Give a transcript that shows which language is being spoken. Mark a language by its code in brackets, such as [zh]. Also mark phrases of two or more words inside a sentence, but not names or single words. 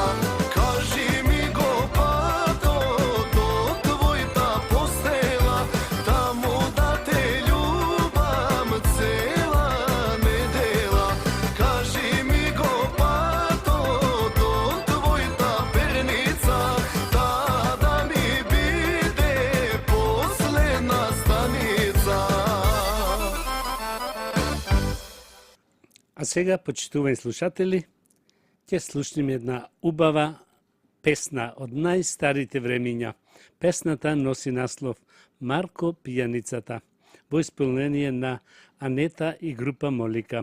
[mk] Кажи ми го падо до твојта постела, тамо да те љубам цела недела. Кажи ми го падо до твојта перница, тада ми биде последна станица. А сега, почитувани слушатели, ќе слушнеме една убава песна од најстарите времиња. Песната носи наслов Марко пијаницата, во исполнение на Анета и група Молика.